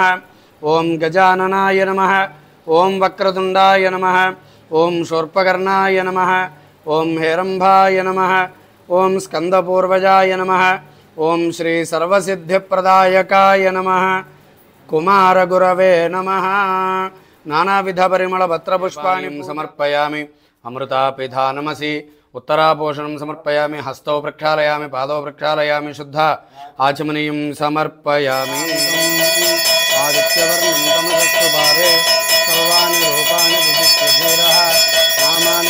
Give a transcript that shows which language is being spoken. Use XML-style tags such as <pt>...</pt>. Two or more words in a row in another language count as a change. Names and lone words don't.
<sa>ఓం గజాననాయ నమః. ఓం వక్రతుండాయ నమః. ఓం శూర్పకర్ణాయ నమః. ఓం హేరంభాయ నమః. ఓం స్కందపూర్వజాయ నమః. ఓం శ్రీ సర్వసిద్ధిప్రదాయకాయ నమః. కుమారగురవే నమః. नानाविधपरिमलपत्रपुष्पाणि समर्पयामि अमृतापिधानमसि उत्तरापोषणं समर्पयामि हस्तौ प्रक्षालयामि पादौ प्रक्षालयामि शुद्ध आचमनीयं समर्पयामि आदित्यवर्णं तमसस्तुपारे सर्वाणि रूपाणि विचित्रधीरः नामानि</sa>